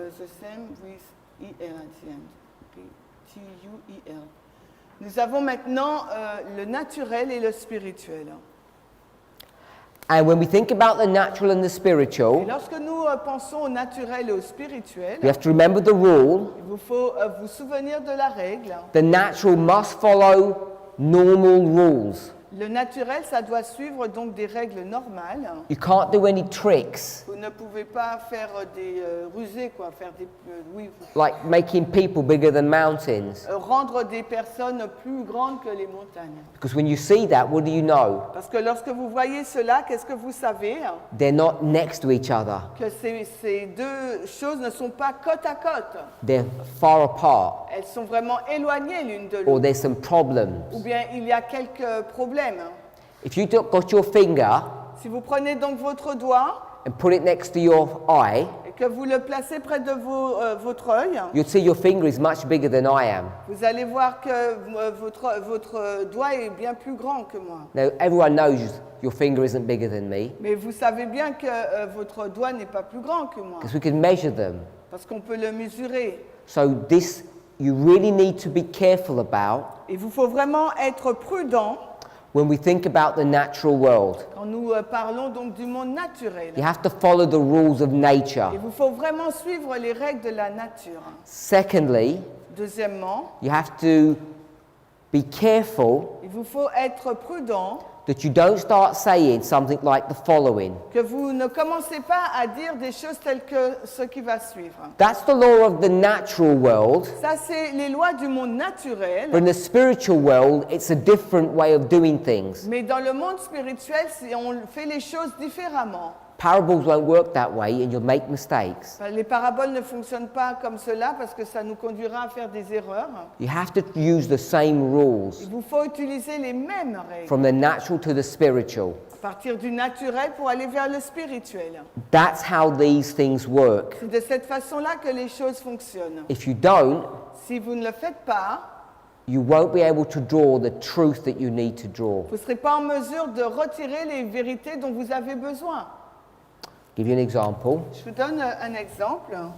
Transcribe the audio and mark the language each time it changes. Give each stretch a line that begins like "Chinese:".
English: the same with E-L at the end. T-U-E-L.
French: Nous avons maintenant le naturel et le spirituel.
English: And when we think about the natural and the
French: Et
English: spiritual,
French: lorsque nous pensons au naturel et au spirituel,
English: we have to remember the rule.
French: il vous faut vous souvenir de la règle.
English: The natural must follow normal rules.
French: Le naturel, ça doit suivre donc des règles normales.
English: You can't do any tricks,
French: Vous ne pouvez pas faire des rusés, quoi, faire des
English: like making people bigger than mountains.
French: rendre des personnes plus grandes que les montagnes.
English: Because when you see that, what do you know?
French: Parce que lorsque vous voyez cela, qu'est-ce que vous savez?
English: They're not next to each other.
French: Que ces deux choses ne sont pas côte à côte.
English: They're far apart,
French: Elles sont vraiment éloignées l'une de
English: or
French: l'autre.
English: there's some problems.
French: Ou bien il y a quelques problèmes.
English: If you got your finger
French: Si vous prenez donc votre doigt
English: and put it next to your eye,
French: et que vous le placez près de votre œil,
English: you'll see your finger is much bigger than I am.
French: vous allez voir que votre doigt est bien plus grand que moi.
English: Now, everyone knows your finger isn't bigger than me
French: Mais vous savez bien que votre doigt n'est pas plus grand que moi,
English: because we can measure them.
French: parce qu'on peut le mesurer.
English: So this, you really need to be careful about
French: Il vous faut vraiment être prudent
English: when we think about the natural world.
French: quand nous parlons donc du monde naturel.
English: You have to follow the rules of nature.
French: Il vous faut vraiment suivre les règles de la nature.
English: Secondly,
French: Deuxièmement,
English: you have to be careful
French: il vous faut être prudent
English: that you don't start saying something like the following.
French: que vous ne commencez pas à dire des choses telles que ce qui va suivre.
English: That's the law of the natural world.
French: Ça, c'est les lois du monde naturel.
English: But in the spiritual world, it's a different way of doing things.
French: Mais dans le monde spirituel, on fait les choses différemment.
English: Parables won't work that way and you'll make mistakes.
French: Les paraboles ne fonctionnent pas comme cela parce que ça nous conduira à faire des erreurs.
English: You have to use the same rules
French: Il vous faut utiliser les mêmes règles.
English: from the natural to the spiritual.
French: À partir du naturel pour aller vers le spirituel.
English: That's how these things work.
French: C'est de cette façon-là que les choses fonctionnent.
English: If you don't,
French: Si vous ne le faites pas,
English: you won't be able to draw the truth that you need to draw.
French: vous ne serez pas en mesure de retirer les vérités dont vous avez besoin.
English: Give you an example.
French: Je vous donne un exemple.